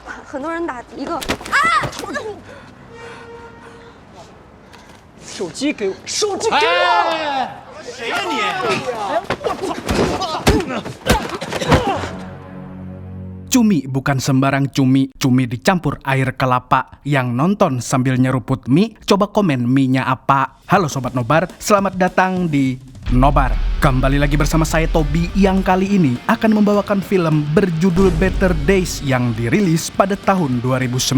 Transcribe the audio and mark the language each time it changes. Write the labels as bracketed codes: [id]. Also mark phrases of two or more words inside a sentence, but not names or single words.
[zh] 很多人打一个手机给我，手机给我！谁呀你？ [id] Cumi bukan sembarang cumi dicampur air kelapa. Yang nonton sambil nyeruput mie, coba komen mie-nya apa. Halo Sobat Nobar, selamat datang di Nobar. Kembali lagi bersama saya Tobi yang kali ini akan membawakan film berjudul Better Days yang dirilis pada tahun 2019.